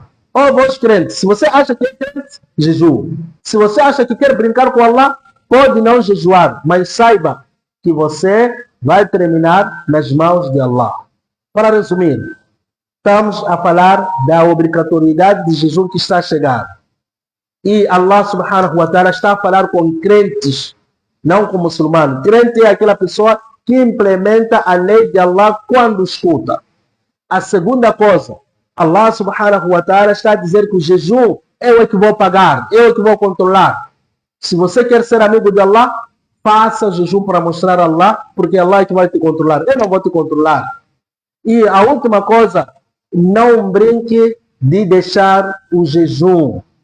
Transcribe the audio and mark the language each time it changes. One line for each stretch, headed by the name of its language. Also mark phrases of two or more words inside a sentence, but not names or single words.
Portuguese: Ó vós crentes, se você acha que é crente, jejue. Se você acha que quer brincar com Allah, pode não jejuar, mas saiba que você vai terminar nas mãos de Allah. Para resumir, estamos a falar da obrigatoriedade de jejum que está a chegar. E
Arabic: الله سبحانه وتعالى
Portuguese: está a falar com crentes, não com muçulmanos. Crente é aquela pessoa que implementa a lei de Allah quando escuta. A segunda coisa,
Arabic: الله سبحانه وتعالى
Portuguese: está a dizer que o jejum é eu que vou pagar, eu que vou controlar. Se você quer ser amigo de Allah, faça jejum para mostrar a Allah, porque Allah é que vai te controlar. Eu não vou te controlar. E a última coisa, não brinque de deixar o jejum.